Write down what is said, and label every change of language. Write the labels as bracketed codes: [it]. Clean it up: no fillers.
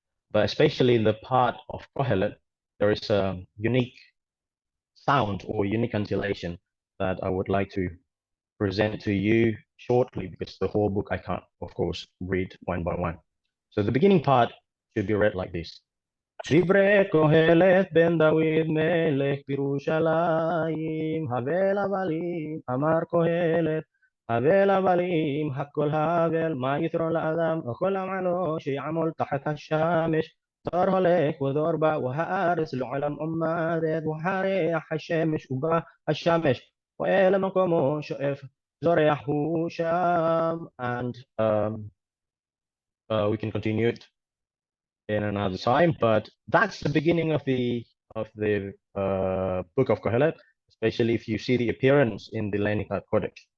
[en] But especially in the part of Kohelet, there is a unique sound or unique cantillation that I would like to present to you shortly, because the whole book I can't, of course, read one by one. So the beginning part should be read like this. [he] דברי קהלת בן דוד מלך בירושלים, הבל הבלים, אמר קהלת, הבל הבלים, הכל הבל, מה יתרון לאדם, וכל עמלו שיעמול תחת השמש, דור הולך ודור בא, והארץ לעולם עומדת, והריח השמש ובא השמש, ואל מקומו שואף, זורח הוא שם. [en] And we can continue it in another time, but that's the beginning of the book of Kohelet, especially if you see the appearance in the Leningrad Codex.